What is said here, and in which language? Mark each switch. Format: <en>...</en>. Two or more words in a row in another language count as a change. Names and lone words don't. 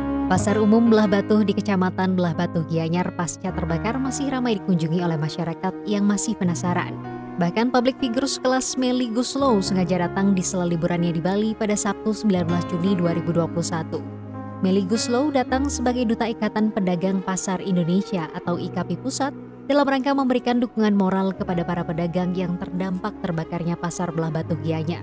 <id>Pasar umum Belah Batuh di Kecamatan Belah Batuh Gianyar pasca terbakar masih ramai dikunjungi oleh masyarakat yang masih penasaran. Bahkan</id> <en>public figure</en> <id>sekelas Melly Goeslaw sengaja datang di sela liburannya di Bali pada Sabtu 19 Juni 2021. Melly Goeslaw datang sebagai Duta Ikatan Pedagang Pasar Indonesia atau IKP Pusat dalam rangka memberikan dukungan moral kepada para pedagang yang terdampak terbakarnya Pasar Belah Batuh Gianyar.</id>